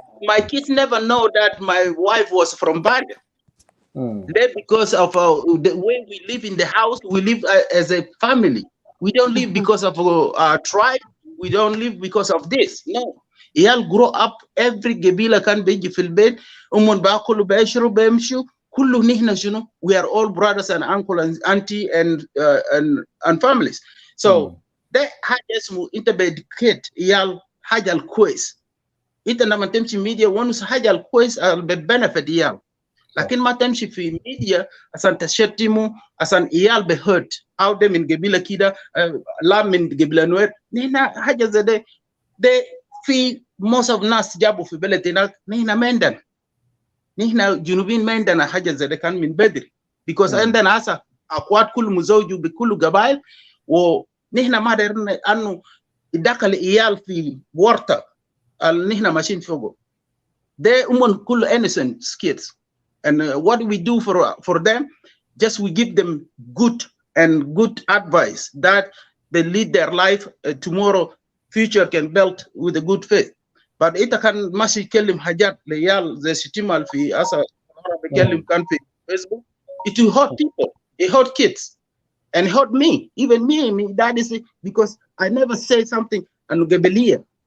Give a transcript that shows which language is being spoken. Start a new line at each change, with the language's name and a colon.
English: My kids never know that my wife was from barrier. Because of the way we live in the house, we live as a family. We don't live because of our tribe. We don't live because of this. No. Y'all grow up every
Arabic: قبيلة كان بيجي في البيت. باكلوا بيشربوا بيمشوا. كله نحن شنو
English: we are all brothers and uncle and auntie and families.
Arabic: So ده حاجة اسمه انت بيدكيت يال حاجة الكويس. انت لما تمشي ميديا ونس حاجة الكويس ببنفيت يال. لكن ما تمشي في ميديا عشان تشتموا عشان عيال بهرت او ده من قبيله كده لا من قبيله نوير. نحن حاجه زي ده في
English: most of
Arabic: ناس جابوا في بلد هناك. نحن ما عندنا، نحن جنوبيين ما عندنا حاجه زي ده كان من بدري because عندنا هسه اقوات كل مزوج بكل قبائل ونحن ما درنا انه يدخل عيال في ورطه اللي نحن ماشيين فوقه. ده كل
English: innocent kids. And what we do for them, just we give them good advice that they lead their life. Tomorrow, future can build with a good faith. But it can
Arabic: ماشي يكلم حاجات ليال زي شتيمة في أسا بيكلم كان في Facebook.
English: It will hurt people. It hurt kids, and it hurt me. Even me. That is it, because I never say something and قبلية.